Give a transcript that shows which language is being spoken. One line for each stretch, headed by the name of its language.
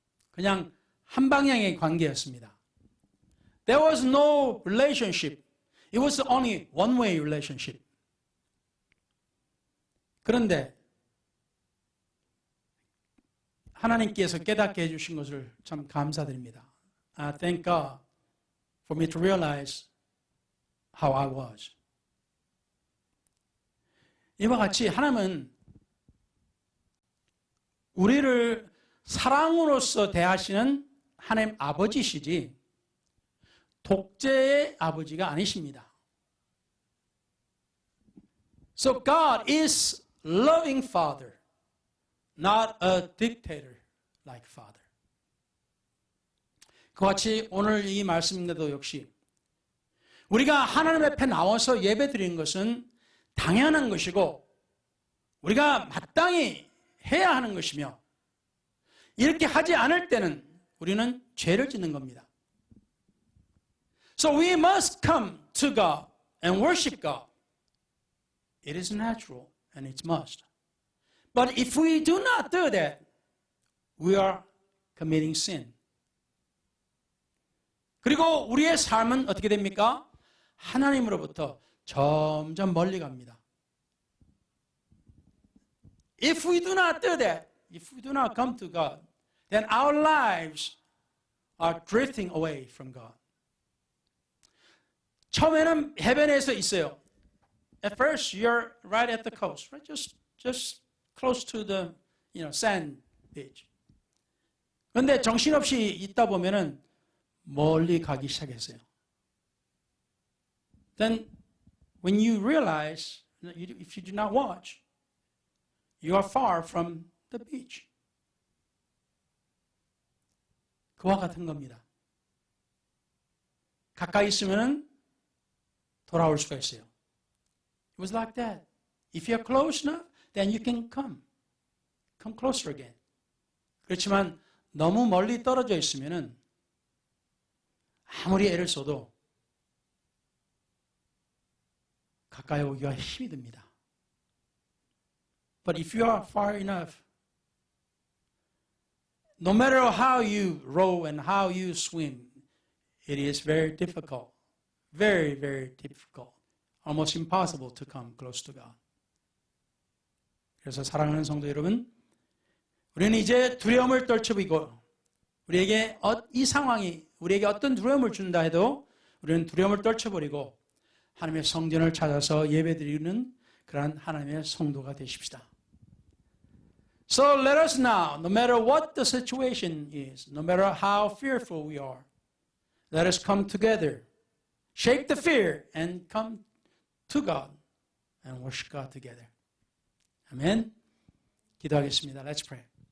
Korean: 그냥 한 방향의 관계였습니다.
English: There was no relationship. It was only one-way relationship.
Korean: 그런데 하나님께서 깨닫게 해주신 것을 참 감사드립니다.
English: I thank God for me to realize how I was.
Korean: 이와 같이 하나님은 우리를 사랑으로서 대하시는 하나님 아버지시지 독재의 아버지가 아니십니다.
English: So God is loving Father, not a dictator like Father.
Korean: 그와 같이 오늘 이 말씀인데도 역시 우리가 하나님 앞에 나와서 예배 드리는 것은 당연한 것이고 우리가 마땅히 해야 하는 것이며 이렇게 하지 않을 때는 우리는 죄를 짓는 겁니다.
English: So we must come to God and worship God. It is natural and it's must. But if we do not do that, we are committing sin.
Korean: 그리고 우리의 삶은 어떻게 됩니까? 하나님으로부터 점점 멀리 갑니다.
English: If we do not do that, if we do not come to God, then our lives are drifting away from God.
Korean: 처음에는 해변에서 있어요.
English: At first, you're right at the coast, right? Just close to the, sand beach.
Korean: 그런데 정신없이 있다 보면은 멀리 가기 시작했어요.
English: Then, when you realize, if you do not watch, you are far from the beach.
Korean: 그와 같은 겁니다. 가까이 있으면은 돌아올 수가 있어요.
English: It was like that. If you're close enough, then you can come closer again.
Korean: 그렇지만 너무 멀리 떨어져 있으면은 아무리 애를 써도 가까이 오기가 힘이 듭니다.
English: But if you are far enough, no matter how you row and how you swim, it is very difficult, very, very difficult, almost impossible to come close to God.
Korean: 그래서 사랑하는 성도 여러분, 우리는 이제 두려움을 떨쳐버리고 우리에게 이 상황이 우리에게 어떤 두려움을 준다 해도 우리는 두려움을 떨쳐버리고 하나님의 성전을 찾아서 예배드리는 그러한 하나님의 성도가 되십시다.
English: So let us now, no matter what the situation is, no matter how fearful we are, let us come together, shake the fear, and come to God and worship God together. Amen.
Korean: 기도하겠습니다.
English: Let's pray.